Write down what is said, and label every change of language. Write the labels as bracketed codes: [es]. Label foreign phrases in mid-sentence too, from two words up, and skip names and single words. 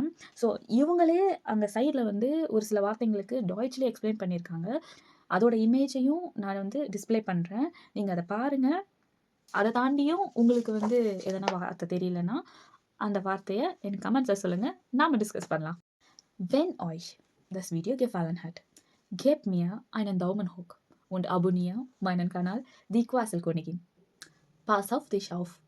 [ta] ஸோ இவங்களே அந்த சைடில் வந்து ஒரு சில வார்த்தைங்களுக்கு டாய்ச்லேயே எக்ஸ்பிளைன் பண்ணியிருக்காங்க. அதோட இமேஜையும் நான் வந்து டிஸ்பிளே பண்ணுறேன், நீங்கள் அதை பாருங்கள். அதை தாண்டியும் உங்களுக்கு வந்து எதனா வார்த்தை தெரியலன்னா அந்த வார்த்தையை எனக்கு கமெண்ட்ஸில் சொல்லுங்கள், நாம் டிஸ்கஸ் பண்ணலாம். [de] Wenn euch das Video gefallen hat, gebt mir einen Daumen hoch und abonniere meinen Kanal Die Quasselkönigin. Pass auf dich auf.